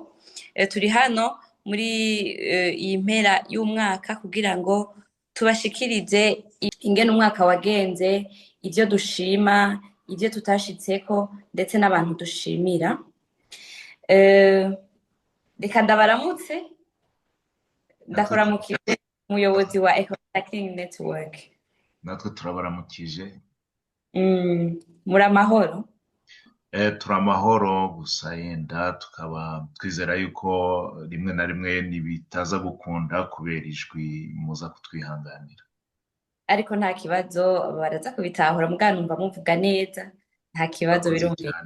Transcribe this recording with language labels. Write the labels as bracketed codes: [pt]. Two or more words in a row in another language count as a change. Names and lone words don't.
[rn] Turi hano muri iyi mpera y'umwaka kugira ngo tubashikirize ingene umwaka wagenze, ivyo dushima, ivyo tutashitseko, ndetse n'abantu dushimira. Reka ndabaramutse, ndakuramukije umuyobozi wa Eco Recycling Network. Natwe turabaramukije. Muri amahoro? Turi amahoro, gusa yenda tukaba twizera yuko rimwe na rimwe ntibitaza gukunda kubera ijwi muza kutwihanganira. Ariko nta kibazo, baraza kubitahura, mugabo numva muvuga neza, nta kibazo birumvikana.